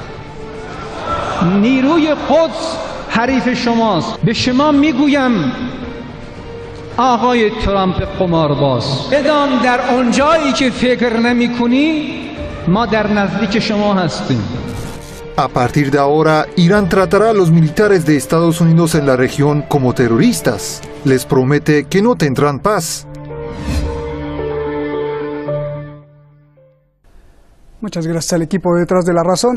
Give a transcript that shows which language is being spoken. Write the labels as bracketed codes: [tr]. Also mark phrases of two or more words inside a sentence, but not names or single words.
[fa] نیروی قدس حریف شماست. به شما میگویم آقای ترامپ قمارباز، بدان در آنجایی که فکر نمیکنی ما در نزدیک شما هستیم. [es] A partir de ahora, Irán tratará a los militares de Estados Unidos en la región como terroristas. Les promete que no tendrán paz. Muchas gracias al equipo de Detrás de la Razón.